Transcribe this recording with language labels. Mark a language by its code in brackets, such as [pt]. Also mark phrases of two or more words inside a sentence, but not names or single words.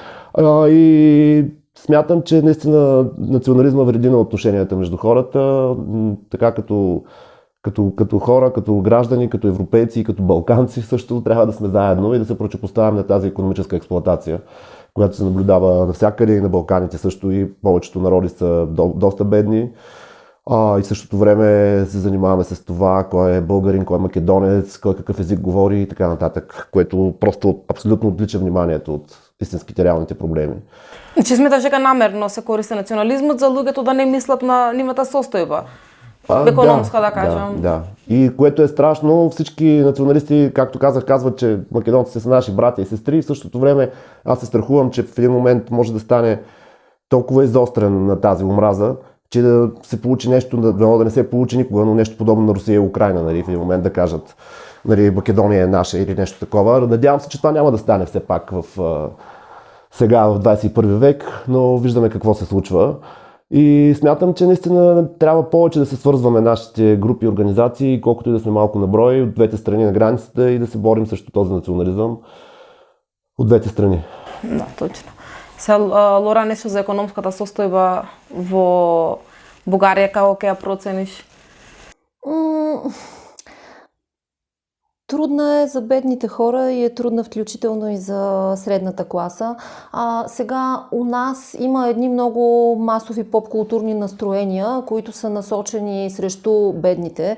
[bg] И смятам, че наистина национализма вреди на отношенията между хората, така като хора, като граждани, като европейци и като балканци също трябва да сме заедно и да се противопоставим на тази икономическа експлоатация, която се наблюдава навсякъде и на Балканите също и повечето народи са доста бедни. И в същото време се занимаваме с това, кой е българин, кой е македонец, кой какъв език говори и така нататък, което просто абсолютно отлича вниманието от истинските реалните проблеми. [mk] Че смяташ дека намерно се користи национализмот за луѓето да не мислат на нивната состојба? Економска, да кажем. [bg] Да. И което е страшно, всички националисти, както казах, казват, че македонците са наши братя и сестри. В същото време аз се страхувам, че в един момент може да стане толкова изострен на тази омраза, че да се получи нещо, да не се получи никога, но нещо подобно на Русия и Украйна, нали, в един момент да кажат, нали, Македония е наша или нещо такова. Надявам се, че това няма да стане все пак сега в 21 век, но виждаме какво се случва. И смятам, че наистина трябва повече да се свързваме нашите групи и организации, колкото и да сме малко на брой, от двете страни на границата и да се борим срещу този национализъм от двете страни. [mk] Да, точно. Се Лора, нешто за економската состојба во Бугарија, како ќе ја процениш? [bg] Трудна е за бедните хора и е трудна включително и за средната класа. Сега у нас има едни много масови поп-културни настроения, които са насочени срещу бедните.